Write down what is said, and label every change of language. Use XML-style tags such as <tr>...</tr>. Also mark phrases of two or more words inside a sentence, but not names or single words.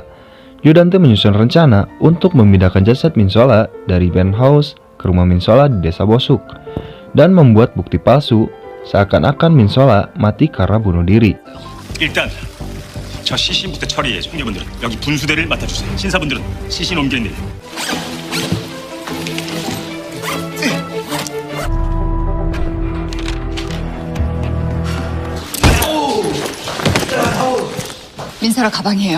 <id>Yodante menyusun rencana untuk memindahkan jasad Min Sola dari penthouse ke rumah Min Sola di desa Bosuk dan membuat bukti palsu seakan-akan Min Sola mati karena bunuh diri.</id> <ko>일단 저 시신부터 처리해. 형제분들은 여기 분수대를 맡아주세요. 신사분들은 시신 옮기는 일. 민서라 가방이에요.</ko>